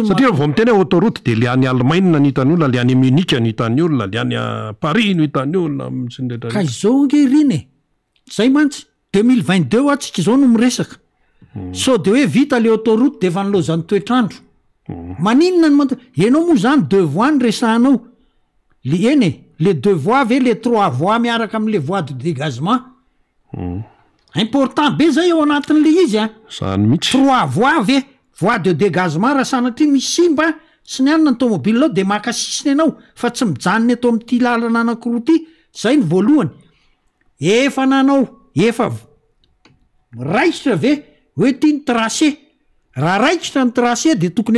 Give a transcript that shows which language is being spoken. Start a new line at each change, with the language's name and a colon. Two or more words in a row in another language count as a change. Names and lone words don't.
Malagasy: satria vao miteny autoroute de le any Allemagne no hitany olona le any Munich no hitany olona le any Paris no hitany olona ka izao nge riny zay mantsy 2022 atsika zao no miresaka so de hoe vita le autoroute de efa nilozan'ny toetrandro maninona enao moa zany 2 voies ny resahanao
French: les 2 voies
Malagasy: ve
French: les 3 voies
Malagasy: miaraka am'le
French: voie de dégagement important
Malagasy: be zay ao anatin'le izy zany mihitsy 3 voies ve
French: voie de dégagement
Malagasy: raha sanatria misy simba sy ny anina ny tomobile ao de makasisiny ianao fa tsy mijanony eto amin'ity lalana anankiroa ty zay ny voalohany efa nanao efa raisitra ve hoe tia ny tracé raha raikitra ny tracé de tokony